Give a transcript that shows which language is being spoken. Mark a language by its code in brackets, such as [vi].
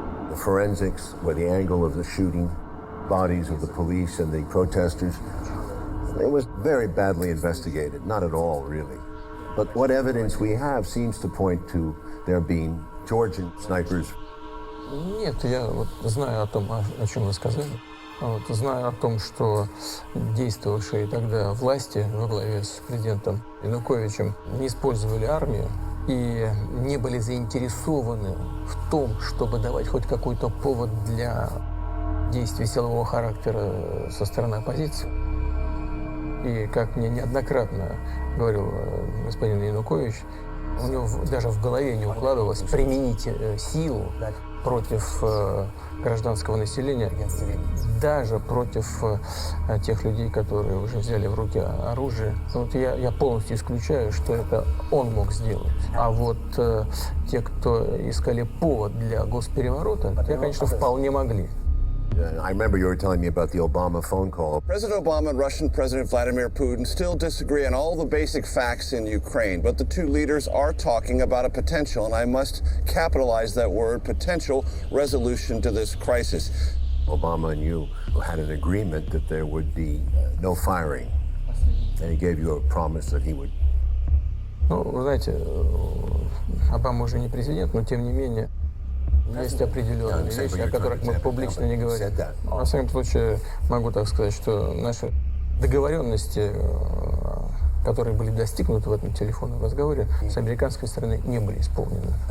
[en] The forensics, where the angle of the shooting, bodies of the police and the protesters, it was very badly investigated. Not at all, really. But what evidence we have seems to point to there being Georgian snipers. [ru] Нет, я знаю о том, о чем вы сказали. Знаю о том, что действовавшие тогда власти во главе с президентом Януковичем не использовали армию и не были заинтересованы в том, чтобы давать хоть какой-то повод для действий силового характера со стороны оппозиции. И как мне неоднократно говорил господин Янукович, у него даже в голове не укладывалось применить силу против гражданского населения, даже против тех людей, которые уже взяли в руки оружие. Вот я полностью исключаю, что это он мог сделать. А вот те, кто искали повод для госпереворота, те, конечно, вполне могли. [en] I remember you were telling me about the Obama phone call. President Obama and Russian President Vladimir Putin still disagree on all the basic facts in Ukraine, but the two leaders are talking about a potential, and I must capitalize that word, potential resolution to this crisis. Obama and you had an agreement that there would be no firing, and he gave you a promise that he would. [ru] Ну, вы знаете, Обама уже не президент, но тем не менее есть определенные вещи, о которых мы публично не говорим. Во всяком случае, могу так сказать, что наши договоренности, которые были достигнуты в этом телефонном разговоре, с американской стороны не были исполнены.